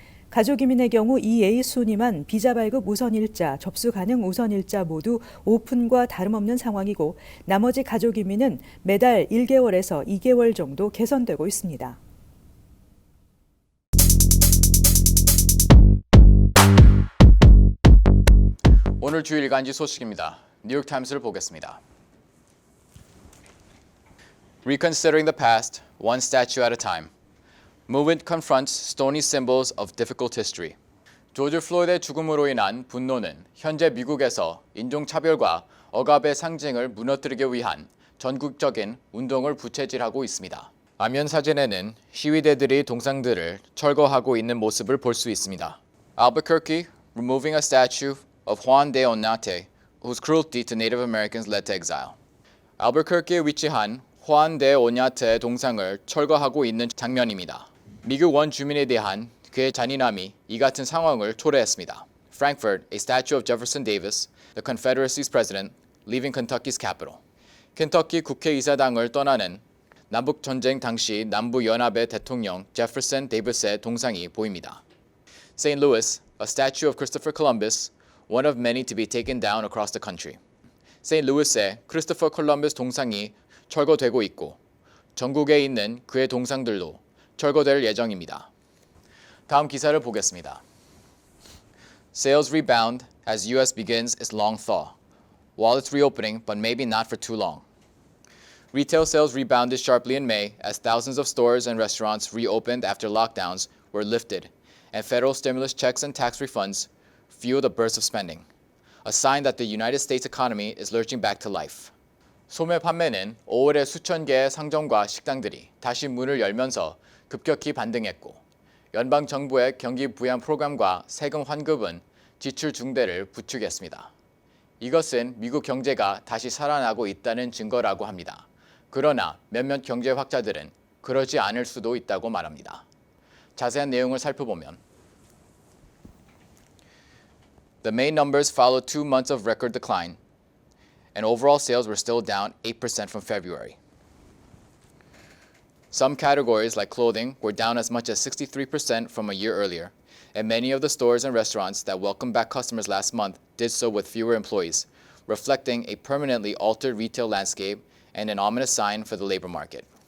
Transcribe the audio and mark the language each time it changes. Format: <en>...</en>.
<ko>가족이민의 경우 2A 순위만 비자 발급 우선 일자, 접수 가능 우선 일자 모두 오픈과 다름없는 상황이고 나머지 가족이민은 매달 1개월에서 2개월 정도 개선되고 있습니다. 오늘 주요 일간지 소식입니다. 뉴욕타임스를 보겠습니다.</ko> <en>Reconsidering the past, one statue at a time. Movement confronts stony symbols of difficult history.</en> <ko>조지 플로이드의 죽음으로 인한 분노는 현재 미국에서 인종차별과 억압의 상징을 무너뜨리기 위한 전국적인 운동을 부채질하고 있습니다. 화면 사진에는 시위대들이 동상들을 철거하고 있는 모습을 볼 수 있습니다.</ko> <en>Albuquerque removing a statue of Juan de Oñate, whose cruelty to Native Americans led to exile.</en> <ko>알버커키에 위치한 후안 데 오냐테의 동상을 철거하고 있는 장면입니다. 미국 원주민에 대한 그의 잔인함이 이 같은 상황을 초래했습니다.</ko> <en>Frankfurt, a statue of Jefferson Davis, the Confederacy's president, leaving Kentucky's capital.</en> <ko>켄터키 국회의사당을 떠나는 남북전쟁 당시 남부연합의 대통령 제퍼슨 데이비스의 동상이 보입니다.</ko> <en>St. Louis, a statue of Christopher Columbus, one of many to be taken down across the country. St.</en> <ko>Louis의 크리스토퍼 콜럼버스 동상이 철거되고 있고 전국에 있는 그의 동상들도 철거될 예정입니다. 다음 기사를 보겠습니다.</ko> <en>Sales rebound as U.S. begins its long thaw. Wallets reopening, but maybe not for too long. Retail sales rebounded sharply in May as thousands of stores and restaurants reopened after lockdowns were lifted, and federal stimulus checks and tax refunds fueled a burst of spending, a sign that the United States economy is lurching back to life.</en> <ko>소매 판매는 5월에 수천 개의 상점과 식당들이 다시 문을 열면서 급격히 반등했고 연방 정부의 경기 부양 프로그램과 세금 환급은 지출 중대를 부추겼습니다. 이것은 미국 경제가 다시 살아나고 있다는 증거라고 합니다. 그러나 몇몇 경제학자들은 그러지 않을 수도 있다고 말합니다. 자세한 내용을 살펴보면</ko> <en>The May numbers followed 2 months of record decline, and overall sales were still down 8% from February. Some categories like clothing were down as much as 63% from a year earlier, and many of the stores and restaurants that welcomed back customers last month did so with fewer employees, reflecting a permanently altered retail landscape and an ominous sign for the labor market.</en>